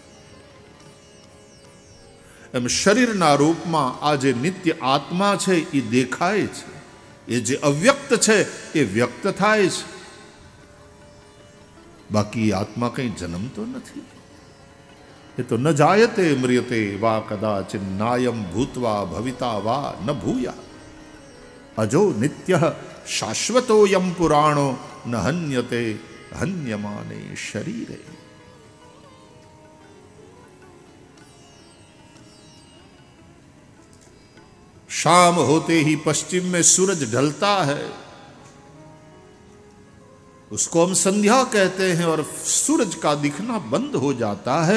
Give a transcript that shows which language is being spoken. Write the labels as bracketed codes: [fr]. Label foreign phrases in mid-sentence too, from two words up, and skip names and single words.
[gu] એમ શરીરના રૂપમાં આ જે નિત્ય આત્મા છે એ દેખાય છે, એ જે અવ્યક્ત છે એ વ્યક્ત થાય છે, બાકી આત્મા કઈ જન્મતો નથી। એ તો [sa] न जायते म्रियते वा कदाचिन नायम भूत्वा भविता वा न भूया अजो नित्य शाश्वतोयम पुराणो न हन्यते हन्यमाने शरीरे। [hi] शाम होते ही पश्चिम में सूरज ढलता है, उसको हम संध्या कहते हैं, और सूरज का दिखना बंद हो जाता है।